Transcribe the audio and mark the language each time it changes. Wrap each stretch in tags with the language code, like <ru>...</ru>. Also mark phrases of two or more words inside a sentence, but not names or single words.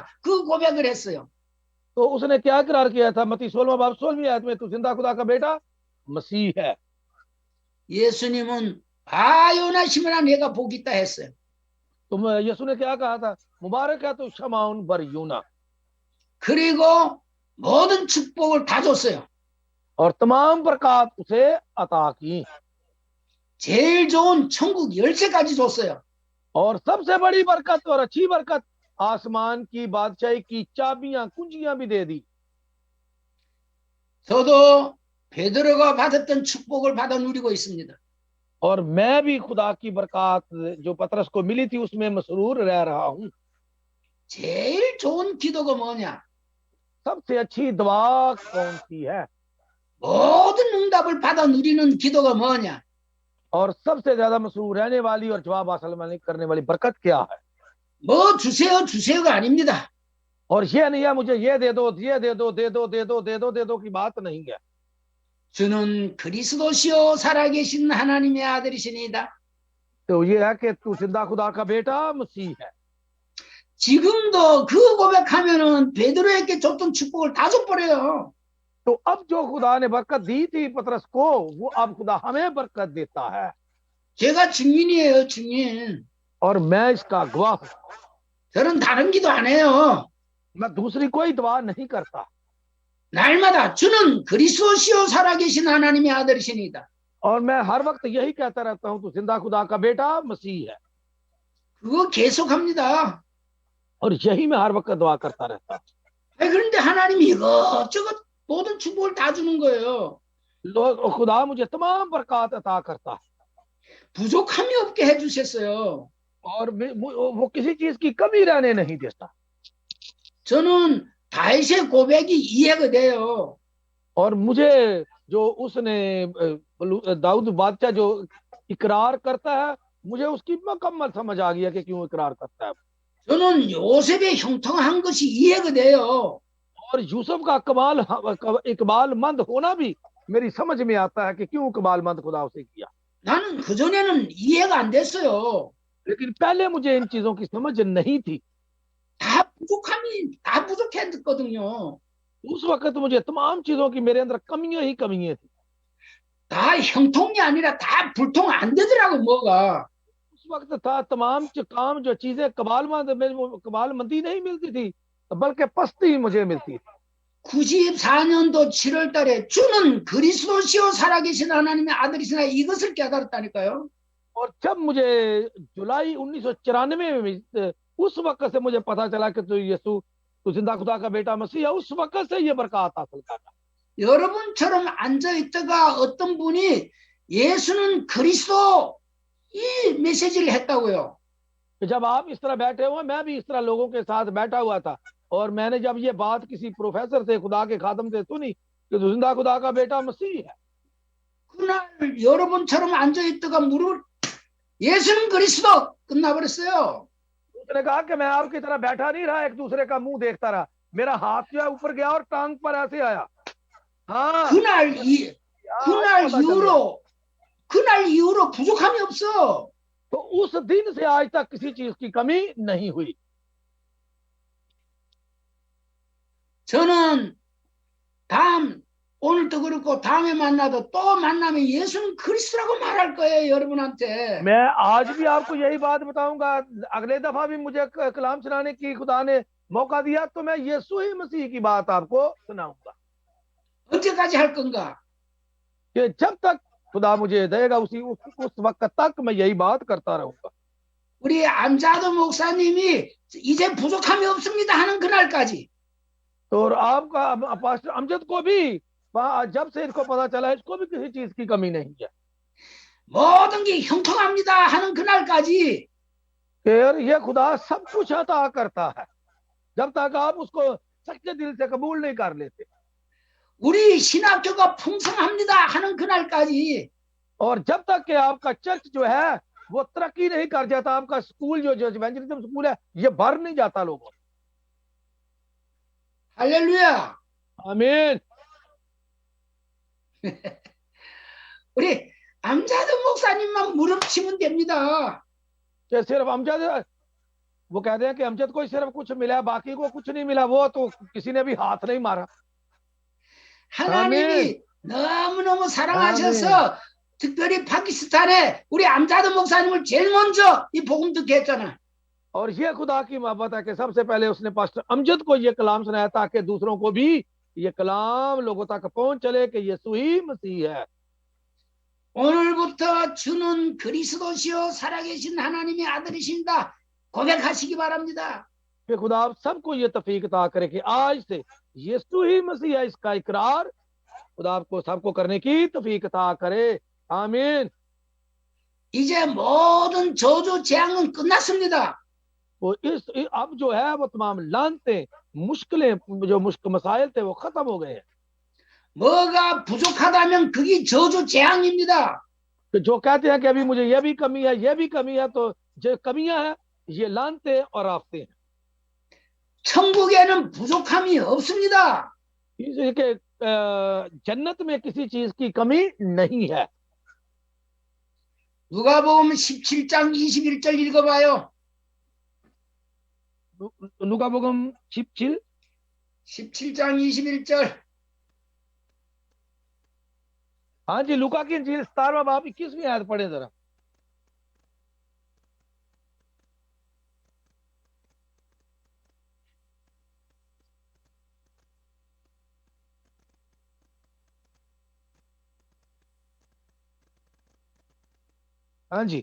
<ko>그 고백을 했어요.</ko> <ur>تو اس نے کیا قرار کیا تھا؟ متی 16واں باب 16ویں آیت میں، تو زندہ خدا کا بیٹا مسیح ہے.</ur> <ko>예수님은 바요나 시므나 내가 복 있다 했어요.</ko> <ur>تو یسوع نے کیا کہا تھا? مبارک ہے تو شمعون بر یونا.</ur> <ko>그리고 모든 축복을 다 줬어요.</ko> <ur>اور تمام برکت اسے عطا کی,</ur> <ko>제일 좋은 천국 열쇠까지 줬어요.</ko> <ur>اور سب سے بڑی برکت اور اچھی برکت آسمان کی بادشاہی کی چابیاں کنجیاں بھی دے دی.</ur> <ko>저도 베드로가 받았던 축복을 받아 누리고 있습니다.</ko> <ur>اور میں بھی خدا کی برکت جو پطرس کو ملی تھی اس میں مسرور رہ رہا ہوں.</ur> <ko>제일 좋은 기도가 뭐냐?</ko> <ur>سب سے اچھی دعا کون سی ہے?</ur> <ko>모든 응답을 받아 누리는 기도가 뭐냐?</ko> <ur>اور سب سے زیادہ مسرور رہنے والی اور جواب حاصل کرنے والی برکت کیا ہے?</ur> <ko>뭐 주세요 주세요가 아닙니다.</ko> <ur>اور یہ نہیں ہے مجھے یہ دے دو، یہ دے دو، دے دو، دے دو، دے دو، دے دو کی بات نہیں ہے.</ur> <ko>주는 그리스도시요 살아계신 하나님의 아들이시니다.</ko> <ur>تو یہ ہے کہ تو زندہ خدا کا بیٹا مسیح ہے.</ur> <ko>지금도 그 고백하면은 베드로에게 줬던 축복을 다 줘버려요.</ko> <ur>تو اب جو خدا نے برکت دی تھی پطرس کو، وہ اب خدا ہمیں برکت دیتا ہے.</ur> <ko>제가 증인이에요, 증인.</ko> <ur>اور میں اس کا گواہ ہوں.</ur> <ko>저는 다른 기도 안 해요.</ko> <ur>میں دوسری کوئی دعا نہیں کرتا.</ur> <ko>날마다 주는 그리스도시요 살아계신 하나님의 아들이시니다.</ko> <ur>اور میں ہر وقت یہی کہتا رہتا ہوں، تو زندہ خدا کا بیٹا مسیح ہے.</ur> <ko>그거 계속합니다.</ko> <ur>اور یہی میں ہر وقت دعا کرتا رہتا ہوں.</ur> <ko>그런데 하나님이 이것저것 모든 축복을 다 주는 거예요.</ko> <ur>خدا مجھے تمام برکت عطا کرتا ہے,</ur> <ko>부족함이 없게 해주셨어요.</ko> <ur>اور وہ کسی چیز کی کمی رہنے نہیں دیتا.</ur> <ko>저는 다윗의 고백이 이해가 돼요.</ko> <ur>اور مجھے جو اس نے داؤد بادشاہ جو اقرار کرتا ہے، مجھے اس کی مکمل سمجھ آ گیا کہ کیوں اقرار کرتا ہے.</ur> <ko>저는 요셉의 형통한 것이 이해가 돼요.</ko> <ur>اور یوسف کا اقبالمند ہونا بھی میری سمجھ میں آتا ہے کہ کیوں اقبالمند خدا اسے کیا.</ur> <ko>나는 그전에는 이해가 안 됐어요.</ko> <ur>لیکن پہلے مجھے ان چیزوں کی سمجھ نہیں تھی.</ur> <ko>다 부족했거든요.</ko> <ur>اس وقت مجھے تمام چیزوں کی میرے اندر کمیاں ہی کمیاں تھی.</ur> <ko>다 형통이 아니라 다 불통 안 되더라고 뭐가.</ko> <ur>اس وقت تھا تمام کام جو چیزیں کبالمندی نہیں ملتی تھی، بلکہ پستی مجھے ملتی تھی.</ur> <ko>94년도 7월 달에 주는 그리스도시요 살아계신 하나님의 아들이시나 이것을 깨달았다니까요.</ko> <ur>اور جب مجھے جولائی 1994 میں اس وقت سے مجھے پتا چلا کہ تو زندہ خدا کا بیٹا مسیح ہے، اس وقت سے یہ برکت حاصل کرنا.</ur> <ko>여러분처럼 앉아 있다가 어떤 분이 예수는 그리스도 이 메시지를 했다고요.</ko> <ur>جب آپ اس طرح بیٹھے ہوئے، میں بھی اس طرح لوگوں کے ساتھ بیٹھا ہوا تھا اور میں نے جب یہ بات کسی پروفیسر سے، خدا کے خادم سے سنی کہ زندہ خدا کا بیٹا مسیح ہے,</ur> <ko>그날 여러분처럼 앉아있다가 무릎을 예수는 그리스도 끝나버렸어요.</ko> <ur>اس نے کہا کہ میں آپ کی طرح بیٹھا نہیں رہا، ایک دوسرے کا منہ دیکھتا رہا، میرا ہاتھ جو ہے اوپر گیا اور ٹانگ پر ایسے آیا. हाँ,</ur> <ko>그날</ko> <ur>پتا چل گیا.</ur> <ko>그날 이후로 부족함이 없어.</ko> <ur>تو اس دن سے آج تک کسی چیز کی کمی نہیں ہوئی.</ur> <ko>저는 오늘도 그렇고 다음에 만나도 또 만나면 예수는 그리스도라고 말할 거예요, 여러분한테.</ko> <ur>میں آج بھی آپ کو یہی بات بتاؤں گا، اگلے دفعہ بھی مجھے کلام سنانے کی خدا نے موقع دیا تو میں یسوع ہی مسیح کی بات آپ کو سناؤں گا.</ur> <ko>언제까지 할 건가?</ko> <ur>کہ جب تک خدا مجھے دے گا اس وقت تک میں یہی بات کرتا رہوں گا.</ur> <ko>우리 암자도 목사님이 이제 부족함이 없습니다 하는 그날까지.</ko> <ur>تو اور آپ کا پاسٹر امجد کو بھی جب سے اس کو پتا چلا اس کو بھی کسی چیز کی کمی نہیں ہے,</ur> <ko>모든 게 형통합니다 하는 그날까지.</ko> <ur>پھر یہ خدا سب کچھ عطا کرتا ہے جب تک آپ اس کو سچے دل سے قبول نہیں کر لیتے.</ur> <ko>우리 신학교가 풍성합니다 하는 그날까지.</ko> <ur>اور جب تک کہ آپ کا چرچ جو ہے وہ ترقی نہیں کر جاتا، آپ کا اسکول جو</ur> <en>evangelism school</en> <ur>ہے یہ بھر نہیں جاتا لوگوں.</ur> <ko>할렐루야.</ko> <ur>आमीन।</ur> <ko>우리 암자도 목사님만 무릎 치면 됩니다.</ko> <ur>کہ صرف امجد، وہ کہتے ہیں کہ امجد کو صرف کچھ ملا، باقی کو کچھ نہیں ملا، وہ تو کسی نے بھی ہاتھ نہیں مارا.</ur> <ko>하나님이 너무너무 사랑하셔서 특별히 파키스탄에 우리 암자도 목사님을 제일 먼저 이 복음 듣게 했잖아.</ko> <ur>اور یہ خدا کی محبت ہے کہ سب سے پہلے اس نے پاسٹر امجد کو یہ کلام سنایا تاکہ دوسروں کو بھی یہ کلام لوگوں تک پہنچ چلے کہ یسوع ہی مسیح ہے.</ur> <ko>오늘부터 주는 그리스도시요 살아계신 하나님의 아들이신다 고백하시기 바랍니다.</ko> <ur>کہ خدا آپ سب کو یہ توفیق عطا کرے کہ آج سے یسوع ہی مسیح ہے، اس کا اقرار خدا آپ کو سب کو کرنے کی توفیق عطا کرے. आमीन।</ur> <ko>이제 모든 저주 재앙은 끝났습니다.</ko> <ur>وہ اب جو ہے وہ تمام لعنتیں مشکلیں جو مسائل تھے وہ ختم ہو گئے ہیں.</ur> <ko>뭐가 부족하다면 그게 저주 재앙입니다.</ko> <ur>تو جو کہتے ہیں کہ ابھی مجھے یہ بھی کمی ہے یہ بھی کمی ہے، تو جو کمیاں ہیں یہ لعنتیں اور آفتیں ہیں.</ur> <ko>천국에는 부족함이 없습니다.</ko> <ur>اس لیے کہ جنت میں کسی چیز کی کمی نہیں ہے.</ur> <ko>누가복음 17장 21절 읽어봐요. 누가복음 17 17장 21절.</ko> <ur>ہاں جی، لوقا کی انجیل 17واں باب 21ویں آیت پڑھے ذرا. ہاں جی</ur>